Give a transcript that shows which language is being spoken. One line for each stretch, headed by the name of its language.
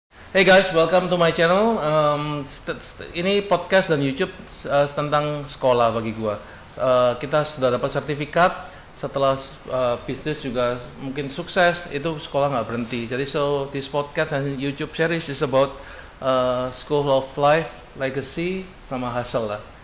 English: Hey guys, welcome to my channel.
Indonesian: Ini podcast dan YouTube tentang sekolah bagi gua. Kita sudah dapat sertifikat setelah bisnis juga mungkin sukses, itu sekolah nggak berhenti.
English: Jadi this podcast and YouTube series is about school of life, legacy, sama hustle lah.